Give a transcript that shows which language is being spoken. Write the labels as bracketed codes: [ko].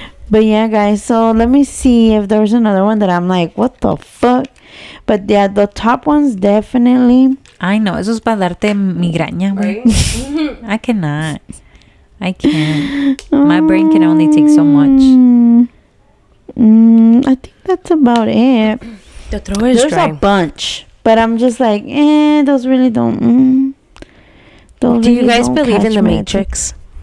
[en] But yeah, guys, so let me see if there's another one that I'm like, what the fuck? But yeah, the top ones definitely. I know. [es] Eso es para darte migraña, güey. [en] I cannot. I can't. My brain can only take so much. I think that's about it. There's a bunch, but I'm just like, those really don't. Do you guys believe in the Matrix?